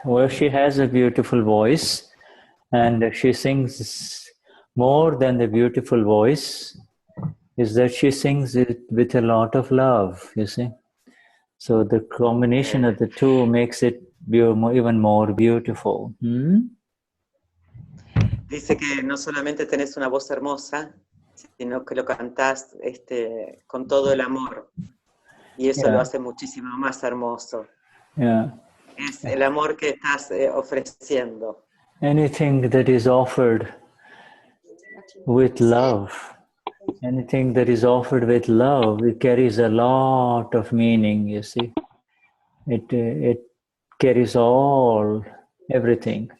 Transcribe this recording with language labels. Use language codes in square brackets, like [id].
[en] Well, she has a beautiful voice, and she sings more than the beautiful voice. Is that she sings it with a lot of love? You see, so the combination of the two makes it even more beautiful. [es] Dice que no solamente tenés una voz hermosa, sino que lo cantás con todo el amor. Y eso lo hace muchísimo más hermoso. [en] Yeah. [es] Es el amor que estás ofreciendo. [en] Anything that is offered with love, anything that is offered with love, it carries a lot of meaning, you see. It carries everything.